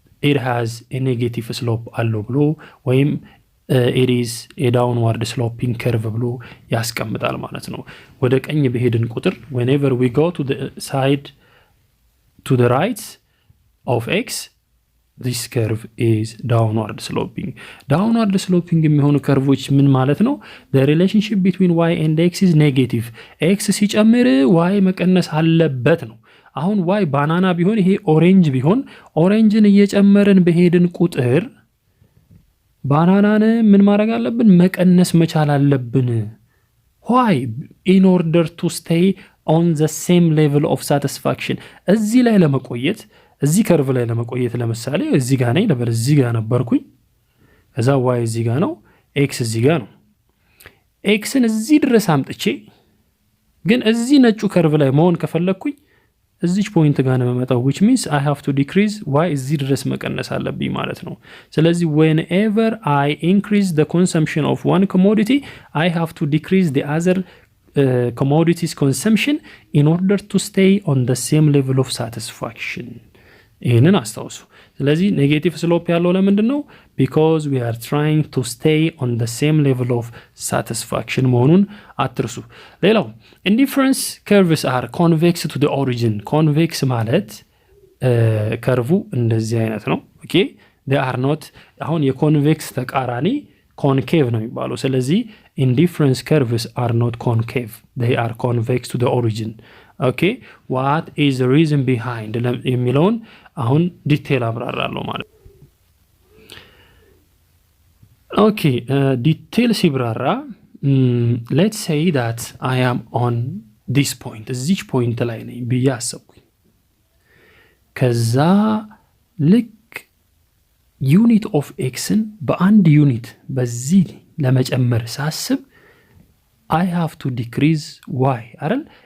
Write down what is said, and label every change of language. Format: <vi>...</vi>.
<en>it has a negative slope</en> <am>አለው ብሎ ወይም</am> <en>it is a downward sloping curve</en> <am>ብሎ ያስቀምጣል ማለት ነው። ወደ ቀኝ በሄድን ቁጥር</am> <en>whenever we go to the side to the right of x this curve is downward sloping.</en> <am>downward sloping የሚሆኑ ከርቮች ምን ማለት ነው?</am> <en>the relationship between y and x is negative.</en> <am>x ሲጨምር y መቀነስ አለበት ነው። አሁን y ባናና ቢሆን ይሄ ኦሬንጅ ቢሆን ኦሬንጅን እየጨመርን በሄድን ቁጥር ባናናን ምን ማድረግ አለብን? መቀነስ መቻል አለብን።</am> <en>why? in order to stay on the same level of satisfaction.</en> <am>እዚህ ላይ ለመቆየት እዚህ ከርቭ ላይ ለመቆየት ለምሳሌ እዚህ ጋር ነኝ ለበር እዚህ ጋር ነበርኩኝ ከዛ y እዚህ ጋር ነው x እዚህ ጋር ነው xን እዚህ ድረስ አምጥቼ ግን እዚህ ነጩ ከርቭ ላይ መሆን ከፈለኩኝ እዚች ፖይንት ጋር ነው መመጣው</am> <en>which means I have to decrease y</en> <am>እዚህ ድረስ መቀነስ አለብኝ ማለት ነው። ስለዚህ</am> <en>whenever I increase the consumption of one commodity I have to decrease the other commodities consumption in order to stay on the same level of satisfaction.</en> <am>ይሄንን አስተውሱ። ስለዚህ ኔጌቲቭ ስሎፕ ያለው ለምንድን ነው?</am> <en>because we are trying to stay on the same level of satisfaction</en> <am>መሆኑን አትርሱ።</am> <en>ሌላው indifference curves are convex to the origin. convex</en> <am>ማለት ከርቡ እንደዚህ አይነት ነው።</am> <en>ኦኬ they are not</en> <am>አሁን የኮንቬክስ ተቃራኒ</am> <en>concave</en> <am>ነው የሚባለው። ስለዚህ</am> <en>indifference curves are not concave, they are convex to the origin. okay what is the reason behind</en> <am>የሚለውን አሁን ዲቴል አብራራለሁ ማለት okay ዲቴል ሲብራራ</am> <en>let's say that I am on this point</en> <am>እዚች ፖይንት ላይ ነኝ ብዬ አሰብኩኝ። ከዛ ልክ ዩኒት ኦፍ ኤክስን በአንድ ዩኒት በዚህ ለመጨመር ሳስብ</am> <en>I have to decrease y</en> <am>አይደል?</am>